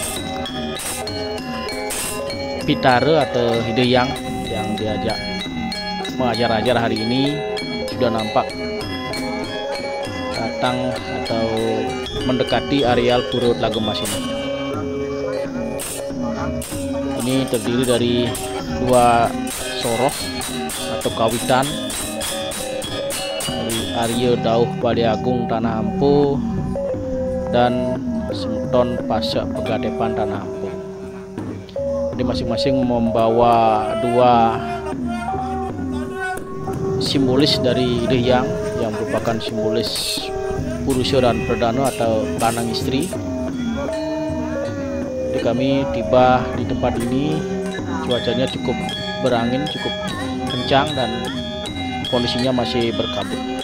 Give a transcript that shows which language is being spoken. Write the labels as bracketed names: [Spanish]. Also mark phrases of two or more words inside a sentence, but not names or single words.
[Indonesian] Pitare atau Hideyang yang diajak mengajar-ajar hari ini sudah nampak datang atau mendekati areal Puro Tlagemas ini. Ini terdiri dari 2 soroh atau kawitan dari Arya Dauh Baliagung Tanah Ampo dan Semeton Pasek Pegadepan Tanah Ampo. Jadi masing-masing membawa 2 simbolis dari Hideyang yang merupakan simbolis Purusha dan Perdana atau [Balinese] lanang istri. [Indonesian] Jadi kami tiba di tempat ini, cuacanya cukup berangin, cukup kencang, dan kondisinya masih berkabut.